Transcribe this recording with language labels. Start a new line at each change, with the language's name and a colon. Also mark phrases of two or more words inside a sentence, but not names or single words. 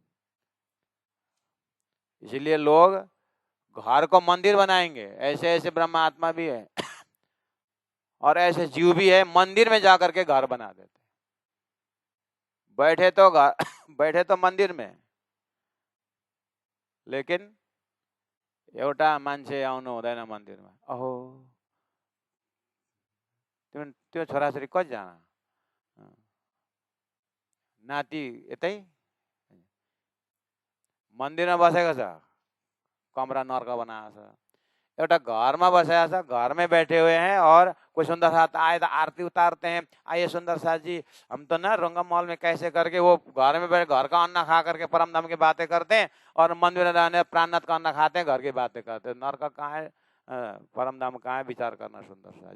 Hindi: इसीलिए लोग घर को मंदिर बनाएंगे, ऐसे ऐसे ब्रह्मात्मा भी है और ऐसे जीव भी है, मंदिर में जाकर के घर बना देते। बैठे तो घर बैठे तो मंदिर में, लेकिन
Nepali: एउटा मान्छे आउनु हुँदैन मन्दिरमा। अहो त्यो छोराछोरी कतिजना? नाति यतै मन्दिरमा बसेको छ, कमरा नर्क बनाएको छ। एउटा घरमा बसेको छ,
Hindi: घर में बैठे हुए हैं और कोई सुंदर साथ आए तो आरती उतारते हैं, आइए सुंदर साथ जी हम तो ना रंगम मॉल में कैसे करके वो घर में बैठ घर का अन्न खा करके परम धाम की बातें करते हैं और मंदिर में रहने प्राणनाथ का अन्न खाते हैं, घर की बातें करते हैं। नरक कहाँ है, परम धाम कहाँ है, विचार करना सुंदर सा।